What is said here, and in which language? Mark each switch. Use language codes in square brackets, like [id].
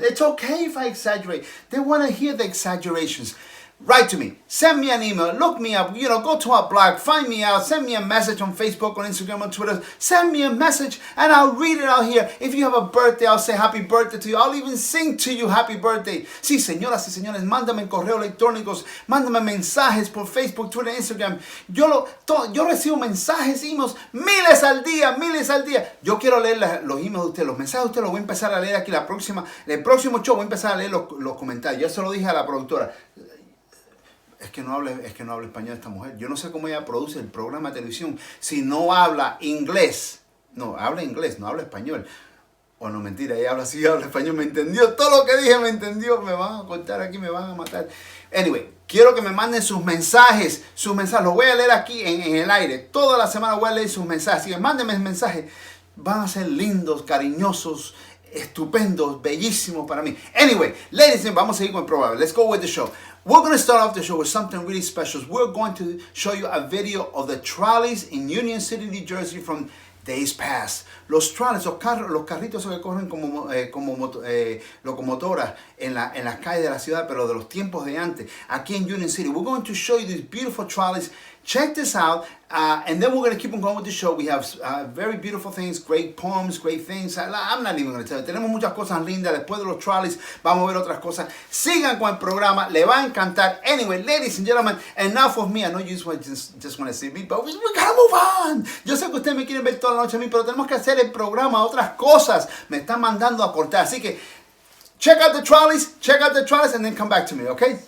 [en] It's okay if I exaggerate. They want to hear the exaggerations. Write to me. Send me an email. Look me up. Go to our blog. Find me out. Send me a message on Facebook, on Instagram, on Twitter. Send me a message and I'll read it out here. If you have a birthday, I'll say happy birthday to you. I'll even sing to you happy birthday. [es] Sí, señoras y señores, mándame correos electrónicos. Mándame mensajes por Facebook, Twitter, Instagram. Yo recibo mensajes, emails, miles al día. Yo quiero leer los emails de ustedes. Los mensajes de ustedes los voy a empezar a leer aquí el próximo show. Voy a empezar a leer los comentarios. Ya se lo dije a la productora. Es que no habla español esta mujer. Yo no sé cómo ella produce el programa de televisión si no habla inglés. No, habla inglés, no habla español. O no, mentira, ella habla así, habla español. Me entendió todo lo que dije, me entendió. Me van a cortar aquí, me van a matar. Anyway, quiero que me manden sus mensajes. Los voy a leer aquí en el aire. Toda la semana voy a leer sus mensajes. Así que mándenme mensajes. Van a ser lindos, cariñosos, estupendos, bellísimos para mí. [en] Anyway, ladies and gentlemen, [es] vamos a seguir con el programa. [en] Let's go with the show. We're going to start off the show with something really special. We're going to show you a video of the Trolleys in Union City, New Jersey from days past. [es] Los trolleys, los carritos que corren como locomotoras en las calles de la ciudad, pero de los tiempos de antes, aquí en Union City. [en] We're going to show you these beautiful trolleys. Check this out, and then we're going to keep on going with the show. We have very beautiful things, great poems, great things. I'm not even going to tell you. [es] Tenemos muchas cosas lindas. Después de los trolleys, vamos a ver otras cosas. Sigan con el programa. Le va a encantar. [en] Anyway, ladies and gentlemen, enough of me. I know you just want to see me, but we gotta move on. [es] Yo sé que ustedes me quieren ver toda la noche a mí, pero tenemos que hacer el programa, otras cosas. Me están mandando a cortar. Así que, [en] check out the trolleys, and then come back to me, okay?